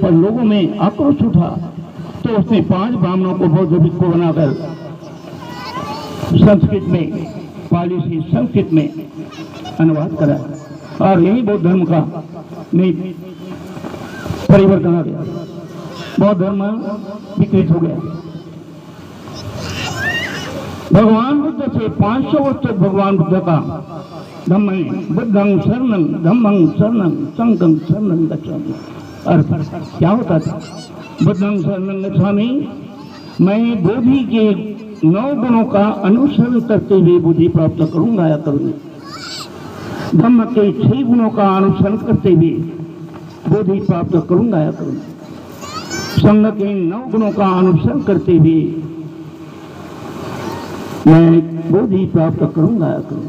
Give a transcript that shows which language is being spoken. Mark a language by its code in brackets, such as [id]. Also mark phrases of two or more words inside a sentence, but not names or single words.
[hi] पर लोगों में आक्रोश उठा तो उसने 5 ब्राह्मणों को बौद्ध भिक्षु बनाकर संस्कृत में, पाली से संस्कृत में अनुवाद करा और यही बौद्ध धर्म का परिवर्तन आ गया। बौद्ध धर्म विकृत हो गया। भगवान बुद्ध से 500 वर्ष तक भगवान बुद्ध का धम्म में [pi] बुद्धं शरणं धम्मं शरणं संघं शरणं गच्छामि। [hi] अर्थ क्या होता था? [pi] बुद्धं शरणं गच्छामि, [hi] मैं बोधि के 9 गुणों का अनुसरण करते हुए बुद्धि प्राप्त करूंगा या करूंगी। धम्म के 6 गुणों का अनुसरण करते हुए बोधि प्राप्त करूंगा या करूंगा। संघ के 9 गुणों का अनुसरण करते हुए मैं बोधि प्राप्त करूंगा या करूंगा।